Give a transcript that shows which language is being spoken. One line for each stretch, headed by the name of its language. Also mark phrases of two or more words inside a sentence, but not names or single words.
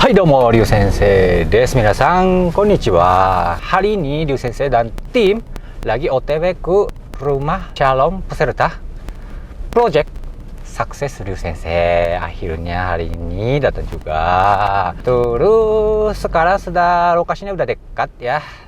Japanese: はい、どうも、リュウ先生です。皆さん、こんにちは.
Indonesian: Hari ini, Liu Sensei dan tim lagi OTW ke rumah calon peserta project sukses Liu Sensei. Akhirnya hari ini datang juga. Terus sekarang sudah lokasinya udah dekat ya.